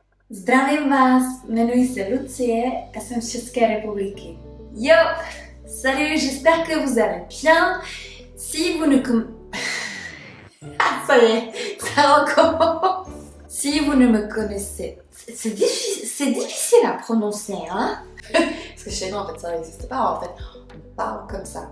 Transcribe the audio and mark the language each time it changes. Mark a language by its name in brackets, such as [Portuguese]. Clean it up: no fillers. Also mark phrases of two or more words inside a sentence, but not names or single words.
[Czech] Zdravím vás, jmenuji se Lucie a jsem z České republiky. [French] Yo, salut, j'espère que vous allez bien. Si vous ne ça y est, ça recommence. Si vous ne me connaissez... C'est difficile à prononcer, hein. Parce que chez nous, en fait, ça n'existe pas. En fait, on parle comme ça.